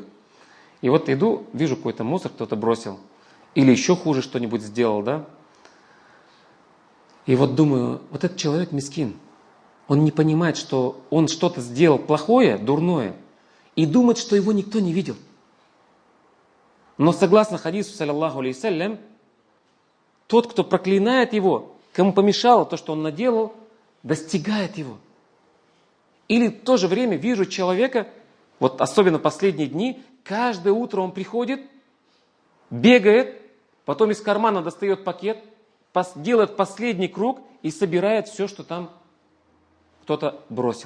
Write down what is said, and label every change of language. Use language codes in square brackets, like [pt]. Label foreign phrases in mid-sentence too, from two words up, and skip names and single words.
[ru] И вот иду, вижу какой-то мусор, кто-то бросил. Или еще хуже что-нибудь сделал, да? И вот думаю, вот этот человек мискин. Он не понимает, что он что-то сделал плохое, дурное. И думает, что его никто не видел. Но согласно хадису, [ar] صلى الله عليه, [ru] тот, кто проклинает его, кому помешало то, что он наделал, достигает его. Или в то же время вижу человека, вот особенно последние дни, каждое утро он приходит, бегает, потом из кармана достает пакет, делает последний круг и собирает все, что там кто-то бросил.